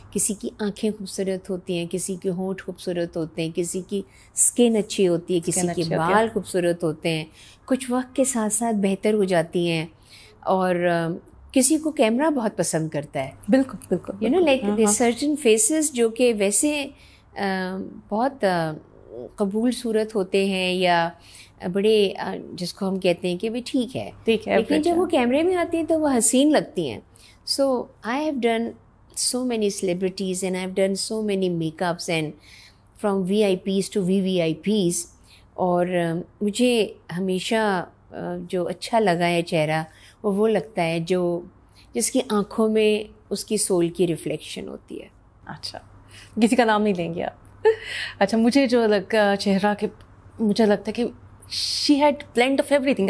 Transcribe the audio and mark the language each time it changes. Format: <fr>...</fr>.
<hi>किसी की आंखें खूबसूरत होती हैं, किसी के होंठ खूबसूरत होते हैं, किसी की स्किन अच्छी होती है, किसी के बाल खूबसूरत होते हैं, कुछ वक्त के साथ साथ बेहतर हो जाती हैं, और किसी को कैमरा बहुत पसंद करता है. बिल्कुल बिल्कुल.</hi> <en>you know like certain faces</en> <hi>जो कि वैसे बहुत कबूल सूरत होते हैं, या बड़े जिसको हम कहते हैं कि भी ठीक है, लेकिन जब वो कैमरे में आती हैं तो वो हसीन लगती हैं.</hi> <en>So I have done so many celebrities and I've done so many makeups and from VIPs to VVIPs.</en> <hi>और मुझे हमेशा जो अच्छा लगा है चेहरा, वो लगता है जो जिसकी आँखों में उसकी सोल की रिफ्लेक्शन होती है. अच्छा, किसी का नाम नहीं लेंगे आप. अच्छा, मुझे जो लगा चेहरा के, मुझे लगता है कि</hi> <en>She had blend of everything.</en>